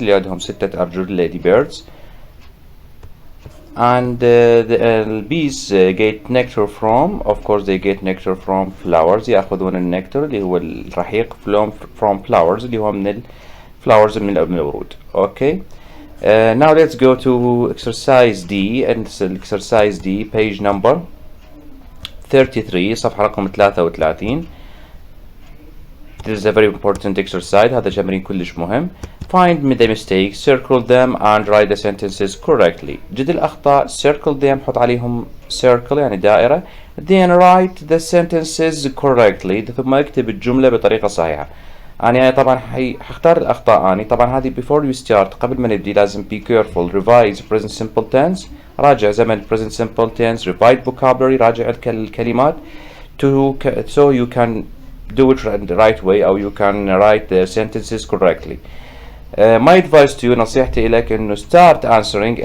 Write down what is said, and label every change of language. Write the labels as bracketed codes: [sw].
[ar] اللي عندهم 6 أرجل ladybirds. [en] and the bees get nectar from of course they get nectar from flowers. [ar] يأخذون النكتر اللي هو الرحيق [en] from flowers [ar] اللي هو من flowers من الورود. [en] okay now let's go to exercise D. and exercise D page number 33 [ar] صفحة رقم 33. [en] this is a very important exercise. هذا تمرين كلش مهم. find the mistakes, circle them and write the sentences correctly. [ar] جد الأخطاء [en] circle them [ar] حط عليهم circle يعني دائرة. [en] then write the sentences correctly [ar] ثم اكتب الجملة بطريقة صحيحة. أنا طبعا حختار الأخطاء. أنا طبعا هذه [en] before we start [ar] قبل ما نبدي لازم [en] be careful. revise present simple tense. [ar] راجع زمن [en] present simple tense, revise vocabulary, [ar] راجع الكلمات [en] so you can do it the right way أو you can write the sentences correctly. my advice to you, [ar] نصيحتي إليك إنه [en] start answering.